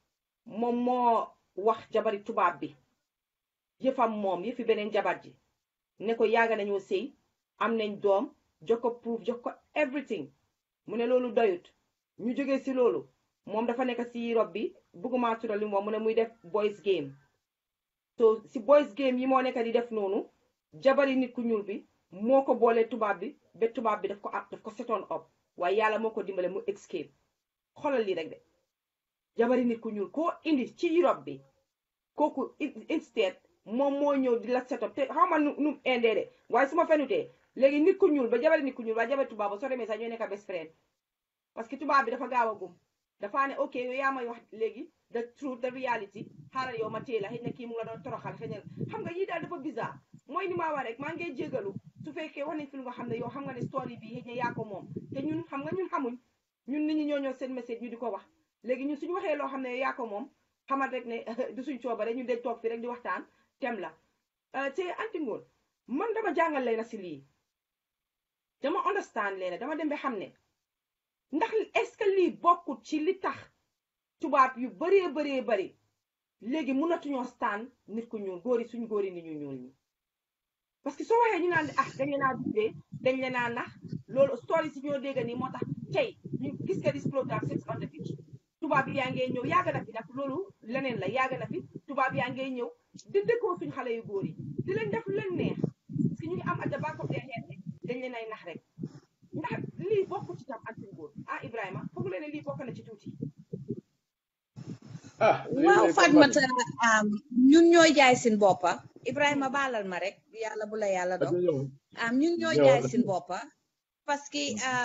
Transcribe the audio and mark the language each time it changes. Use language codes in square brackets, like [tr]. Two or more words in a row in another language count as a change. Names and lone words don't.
[wo] moom moo wax jabari tubaab bi yëfam moom yëfi beneen jabar ji ne ko yaaga nañoo sëy am nañ doom jox ko proof jox ko everything mu ne loolu doyut ñu jógee si loolu moom dafa nekk si Europe bi bëgguma tuddal li moom mu ne muy def [en] boys game [wo] so si [en] boys game [wo] yi moo nekk di def noonu jabari nit ku ñuul bi moo ko boolee tubaab bi ba tubaab bi daf ko setoon up waaye yàlla moo ko dimbale mu escape xoolal lii rek de jabari nit ku ñuul koo indi ci Europe bi kooku instead moom moo ñëw di la set up te xaw ma nu indee de waaye su ma fenutee léegi nit ku ñuul ba jabari nit ku ñuul ba jabari tubaab ba soo demee sax ñoo nekk [en] best friend [fr] parce que [wo] tubaab bi dafa gaaw a gum dafa ne ok yow yaa may wax léegi [en] the truth the reality [wo] xaaral yow ma téye la xëy na kii mu la doon toroxal xëy na xam nga yii daal dafa bizarre mooy ni maa wax rek maa ngi jégalu su fekkee wax nañ fi lu nga xam ne yow xam nga ne story bi xëy na yaa ko moom te ñun xam nga ñun xamuñ ñun nit ñi ñoo ñëw seen message ñu di ko wax léegi ñun suñu waxee loo xam ne yaa ko moom xamal rek ne du suñ coobare ñun dañ toog fi rek di waxtaan tem la te anti ngoon man dama jàngal leen si lii dama understand leen dama dem ba xam ne ndax [fr] est-ce que [wo] lii bokkut ci li tax tubaab yu bëree bëri léegi mënatuñoo stand nit ku ñuul góori suñ góori nit ñu ñuul ñi [fr] parce que [wo] soo waxee ñu naan dañ leen a dundee dañ leen a nax loolu story si ñoo dégg nii moo tax tey ñu gis nga dis programme Sex on the Beach tubaab yaa ngee ñëw yàgg na fi nag loolu leneen la yàgg na fi tubaab yaa ngee ñëw di dëkkoo suñ xale yu góor yi di leen def lu leen neex [fr] parce que [wo] ñu ngi am [en] at the back of their head [wo] dañ leen ay nax rek ndax lii bokku ci tam anti góor Ibrahima foog leen ne lii bokk na ci tuuti waaw Fatmata ñun ñooy jaay seen boppa Ibrahima baalal ma rek yàlla bu la yàlla dog ñun ñooy jaay seen boppa [fr] parce que